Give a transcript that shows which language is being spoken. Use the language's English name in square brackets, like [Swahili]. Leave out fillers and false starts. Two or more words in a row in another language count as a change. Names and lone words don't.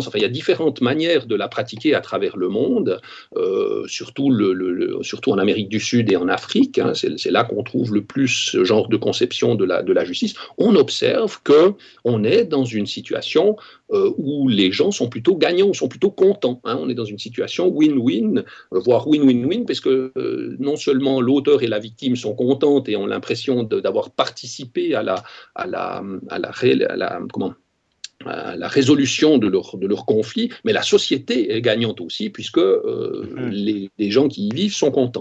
[French] Enfin, il y a différentes manières de la pratiquer à travers le monde, surtout en Amérique du Sud et en Afrique. C'est là qu'on trouve le plus ce genre de conception de la justice. On observe qu'on est dans une situation où les gens sont plutôt gagnants, sont plutôt contents. On est dans une situation win-win, voire win-win-win, parce que non seulement l'auteur et la victime sont contentes et ont l'impression d'avoir participé à la résolution de leur conflit, mais la société est gagnante aussi, puisque les gens qui y vivent sont contents.